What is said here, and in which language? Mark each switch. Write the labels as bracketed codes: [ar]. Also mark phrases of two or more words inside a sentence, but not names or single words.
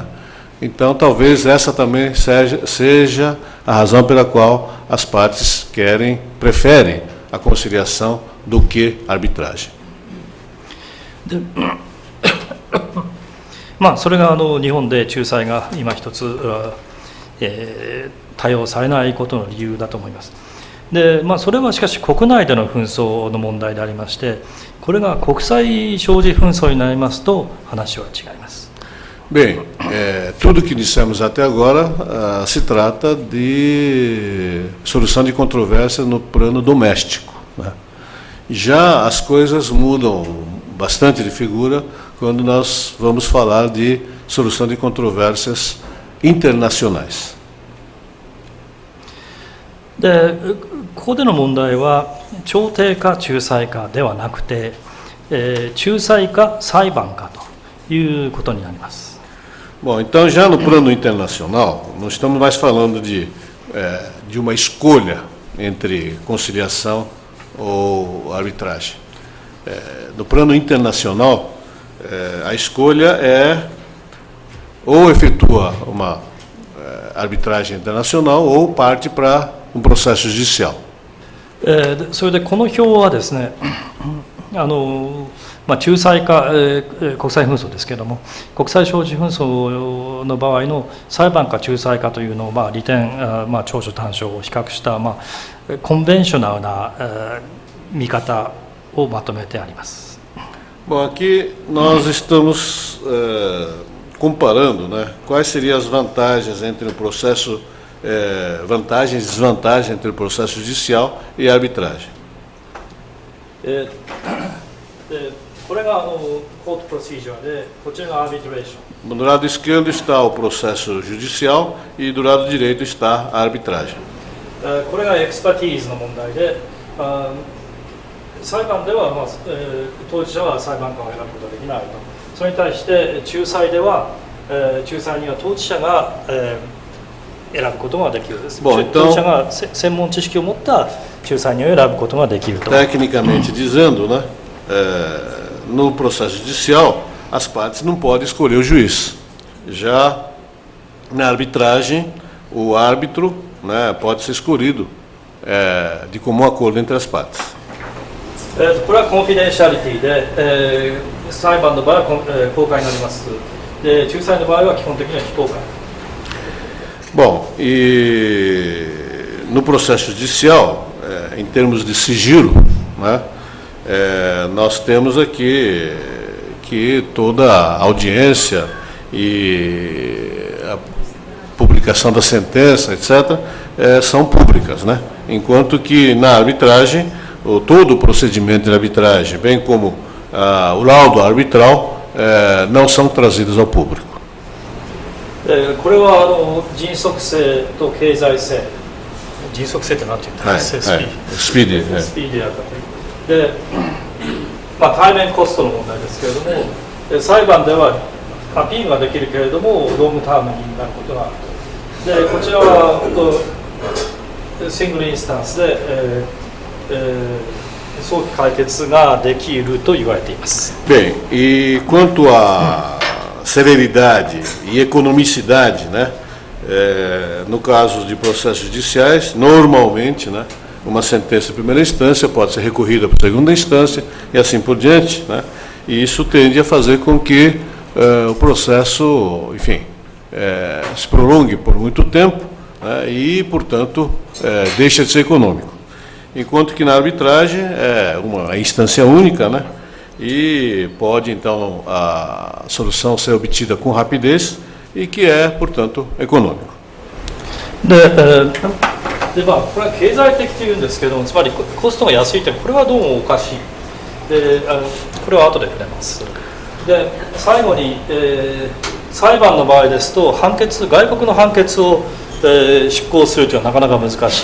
[pt] Então talvez essa também seja a razão pela qual as partes preferem a conciliação do que a arbitragem. [ja] それが日本で仲裁が今一つ、多用されないことの理由だと思います。でそれはしかし国内での紛争の問題でありまして、これが国際生じ紛争になりますと話は違います。 [pt] Bem, tudo que dissemos até agora se trata de solução de controvérsia no plano doméstico, né? Já as coisas mudam bastante de figura quando nós vamos falar de solução de controvérsias internacionais. [ja] でここでの問題は調停か仲裁かではなくて、仲裁か裁判かということになります。 [pt] Bom, então já no plano internacional, não estamos mais falando de uma escolha entre conciliação ou arbitragem. No plano internacional, a escolha é ou efetua uma arbitragem internacional ou parte para um processo judicial. [ja] それでこの表はですね、仲裁か、国際紛争ですけれども、国際政治紛争の場合の裁判か仲裁かというのを、利点、長所短所を比較した、コンベンショナルな、見方をまとめてあります。 [pt] Bom, aqui nós estamos comparando, né, quais seriam as vantagens entre o processo, vantagens e desvantagens entre o processo judicial e a arbitragem. [ja] これが [en] court procedure [ja] で、こちらがアービトレーション。 [pt] Do lado esquerdo está o processo judicial e do lado direito está a arbitragem. [ja] これがエクスパティーズの問題で、裁判では、当事者は裁判官を選ぶことができないと。それに対して仲裁では、仲裁には当事者が、選ぶことができるです。当事者が専門知識を持った仲裁人を選ぶことができると。 [pt] Tecnicamente dizendo, né, no processo judicial, as partes não podem escolher o juiz. Já na arbitragem, o árbitro, né, pode ser escolhido de comum acordo entre as partes. [ja] これはコンフィデンシャリティで、裁判の場合は公開になります。で、仲裁の場合は基本的には非公開。 [pt] Bom, e no processo judicial, em termos de sigilo, né, nós temos aqui que toda a audiência e a publicação da sentença, etc., são públicas, né? Enquanto que na arbitragem, todo o procedimento de arbitragem, bem como o laudo arbitral, não são trazidos ao público. [ja] これは迅速性と経済性、迅速性って何て言うんですか、スピーディー、スピーディーだったという。で、対面コストの問題ですけれども、裁判ではアピールができるけれども [en] long term [ja] になることがあると。で、こちらは [en] single instance [ja] で、早期解決ができると言われています。 [pt] Bem, e quanto a celeridade e economicidade, né? No caso de processos judiciais, normalmente, né, uma sentença de primeira instância pode ser recorrida para a segunda instância e assim por diante, né? E isso tende a fazer com que o processo, enfim, se prolongue por muito tempo, né, e, portanto, deixa de ser econômico. Enquanto que na arbitragem é uma instância única, né? E pode, então, a solução ser obtida com rapidez e que é, portanto, econômico. [ja] これは経済的というんですけども、つまりコストが安いというのはこれはどうもおかしい。で、これは後で触れます。で、最後に、裁判の場合ですと外国の判決を、執行するというのはなかなか難しい。